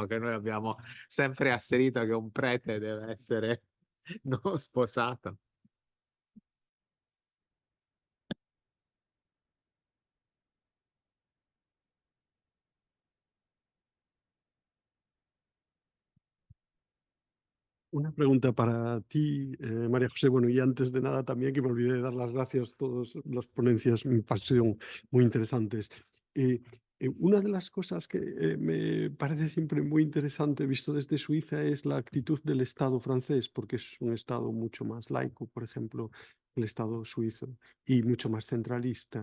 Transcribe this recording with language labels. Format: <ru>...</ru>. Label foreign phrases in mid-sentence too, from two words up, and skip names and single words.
<it>Che noi abbiamo sempre asserito che un prete deve essere non sposato.</it> <es>Una pregunta para ti, María José. Bueno, y antes de nada también, que me olvidé de dar las gracias a todas las ponencias, me parecieron muy interesantes. Una de las cosas que me parece siempre muy interesante, visto desde Suiza, es la actitud del Estado francés, porque es un Estado mucho más laico, por ejemplo, el Estado suizo, y mucho más centralista.</es>